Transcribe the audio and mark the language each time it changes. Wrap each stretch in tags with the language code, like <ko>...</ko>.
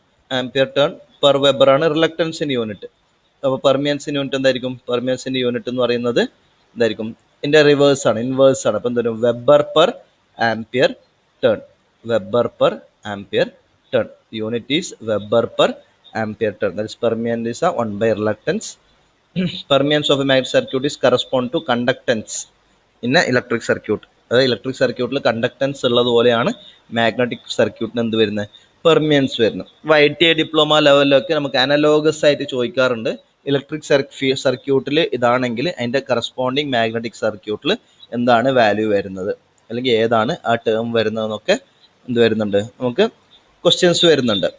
<ml>Ampere turn per weber ആണ് റിലക്റ്റൻസിൻ്റെ unit. അപ്പോൾ പെർമിയൻസിൻ്റെ unit എന്തായിരിക്കും? പെർമിയൻസിൻ്റെ യൂണിറ്റ് എന്ന് പറയുന്നത് എന്തായിരിക്കും? ഇതിൻ്റെ റിവേഴ്സ് ആണ്, ഇൻവേഴ്സ് ആണ്. അപ്പോൾ എന്തായാലും weber per ampere turn.</ml> <en>Weber per ampere turn. Unit is Weber per ampere turn. That is permeance is 1 by reluctance. Permeance of a magnetic circuit is correspond to conductance in an electric circuit.</en> <ml>അതായത് electric സർക്യൂട്ടിൽ conductance ഉള്ളതുപോലെയാണ് magnetic സർക്യൂട്ടിന് എന്ത് വരുന്നത്? Permeance വരുന്നത്. ITI diploma ലെവലിലൊക്കെ നമുക്ക് analogous ആയിട്ട് ചോദിക്കാറുണ്ട്. Electric സർക്യൂട്ടിൽ ഇതാണെങ്കിൽ അതിൻ്റെ കറസ്പോണ്ടിങ് മാഗ്നറ്റിക് സർക്യൂട്ടിൽ എന്താണ് വാല്യൂ വരുന്നത്, അല്ലെങ്കിൽ ഏതാണ് ആ ടേം വരുന്നതെന്നൊക്കെ എന്ത് വരുന്നുണ്ട്, നമുക്ക് ക്വസ്റ്റ്യൻസ് വരുന്നുണ്ട്.</ml>